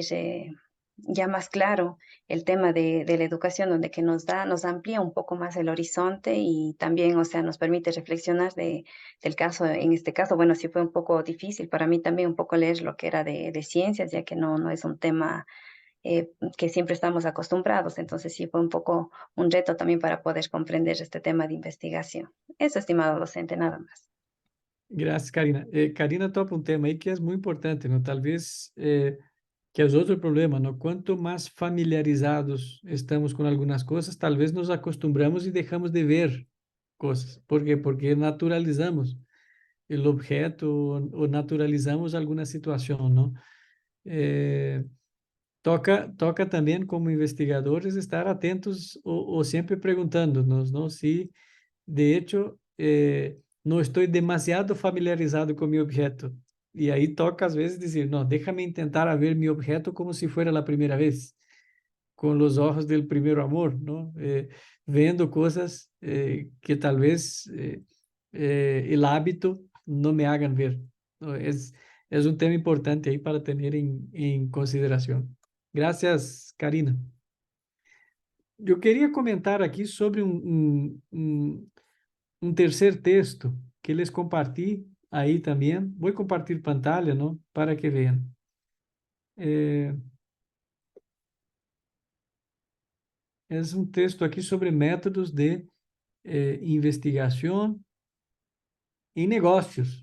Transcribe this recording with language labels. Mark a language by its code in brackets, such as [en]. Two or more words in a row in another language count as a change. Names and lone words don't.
[es] Ya más claro el tema de la educación, donde que nos amplía un poco más el horizonte y también, o sea, nos permite reflexionar del caso, en este caso, bueno, sí fue un poco difícil para mí también un poco leer lo que era de ciencias, ya que no es un tema que siempre estamos acostumbrados. Entonces sí fue un poco un reto también para poder comprender este tema de investigación. Eso, estimado docente, nada más. [pt] Gracias, Karina. Karina toca um tema aí que é muito importante, não? Talvez que é outro problema, não? Quanto mais familiarizados estamos com algumas coisas, talvez nos acostumbramos e deixamos de ver coisas. ¿Por quê? Porque naturalizamos o objeto ou naturalizamos alguma situação, não? Toca também, como investigadores, estar atentos ou sempre perguntando-nos, ¿no? [es] Si, de hecho, no estoy demasiado familiarizado con mi objeto. Y ahí toca [pt] às vezes [es] decir, no, déjame intentar a ver mi objeto como si fuera la primera vez, con los ojos del primer amor, ¿no? Viendo cosas que tal vez el hábito no me hagan ver, ¿no? Es un tema importante ahí para tener en consideración. Gracias, Karina. [pt] Eu queria comentar aqui sobre um terceiro texto que les compartilho aí também. Vou compartilhar pantalla, não? Para que vejam. É um texto aqui sobre métodos de investigação em negócios.